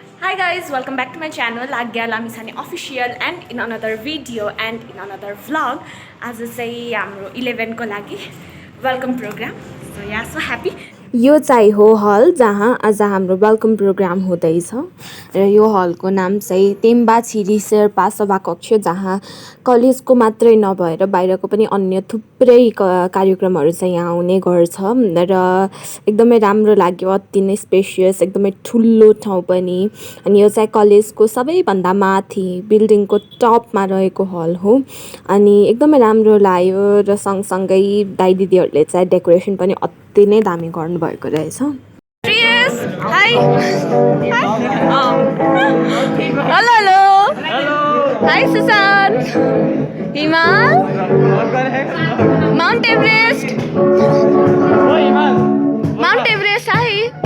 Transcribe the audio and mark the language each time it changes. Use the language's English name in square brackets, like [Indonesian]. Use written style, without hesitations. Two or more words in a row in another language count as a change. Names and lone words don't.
[English] Hi guys, welcome back to my channel Aagya Lamichhane official and in another video and in another vlog. [Nepali] आज चाहिँ हाम्रो 11 को लागि [English] welcome program. So yeah, so happy. [Nepali] यो चाहिँ हो हल जहाँ आज हाम्रो [English] welcome program [Nepali] हुँदैछ र यो हलको नाम चाहिँ तेम्बा छिरी शेर्पा सभाकक्ष जहाँ कलेजको मात्रै नभएर बाहिरको पनि अन्य थुप्रै कार्यक्रमहरू चाहिँ यहाँ हुने गर्छ र एकदमै राम्रो लाग्यो. अति नै स्पेसियस, एकदमै ठुलो ठाउँ पनि. अनि यो चाहिँ कलेजको सबैभन्दा माथि [English] buildingको topमा [Nepali] रहेको हल हो अनि एकदमै राम्रो लाग्यो र सँगसँगै दाइ दिदीहरूले चाहिँ डेकोरेसन पनि अति नै दामी गर्नुभएको रहेछ. [English] Hi. Hello. Hi Susan. Himal. Mount Everest. Mount Everest. Hi.